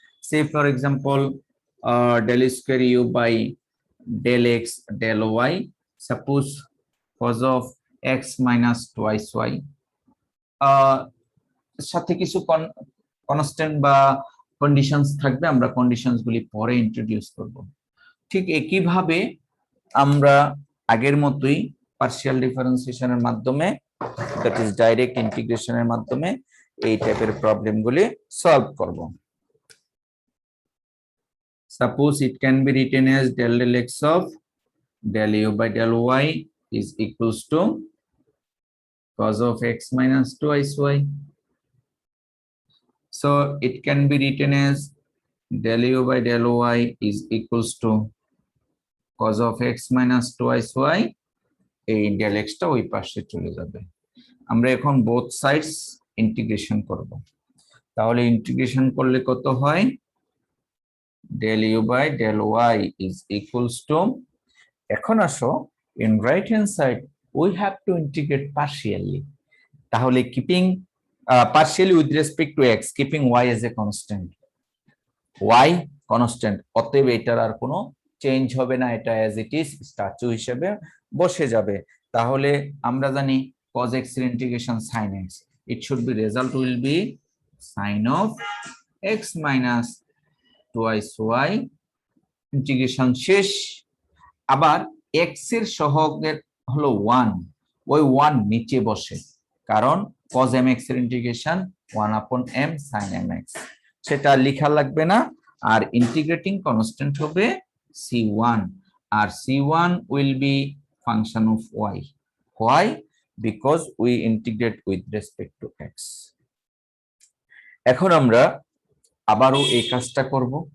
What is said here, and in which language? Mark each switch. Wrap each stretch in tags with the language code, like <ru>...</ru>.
<en>say for example del square u by del x del y, suppose cos of x minus twice y,</en> <bn>সাথে কিছু constant বা conditions থাকবে, আমরা conditions গুলি পরে ইন্ট্রোডিউস করব। ঠিক একইভাবে আমরা আগের মতোই পার্শিয়াল ডিফারেন্সিয়েশনের মাধ্যমে, দ্যাট ইজ ডাইরেক্ট ইন্টিগ্রেশনের মাধ্যমে এই টাইপের প্রবলেমগুলি সলভ করব।</bn> <en>Suppose it can be written as del del x of del u by del y is equals to cos of x minus twice y. So it can be written as del u by del y is equals to cos of x minus twice y.</en> <bn>এই del x টা ওই পাশে চলে যাবে। আমরা এখন both sides integration করব। তাহলে ইন্টিগ্রেশন করলে কত হয়?</bn> <en>del u by del y is equals to,</en> <bn>এখন আসো</bn> <en>in right hand side we have to integrate partially. তাহলে keeping partially with respect to x, keeping y as a constant.</en> <bn>y constant, অতএব এটার আর কোনো change হবে না, এটা as it is statue হিসেবে বসে যাবে। তাহলে আমরা জানি cos x এর integration sin x,</bn> <en>it should be result will be sin of x minus twice y,</en> <bn>integration শেষ। আবার x এর সহগের হলো 1, ওই 1 নিচে বসে, কারণ cos mx এর ইন্টিগ্রেশন 1/m sin mx, সেটা লেখা লাগবে না। আর ইন্টিগ্রেটিং কনস্ট্যান্ট হবে c1,</bn> <en>আর c1 will be function of y. Why? Because we integrate with respect to x.</en> <bn>এখন আমরা আবারও এই কাজটা করব।</bn>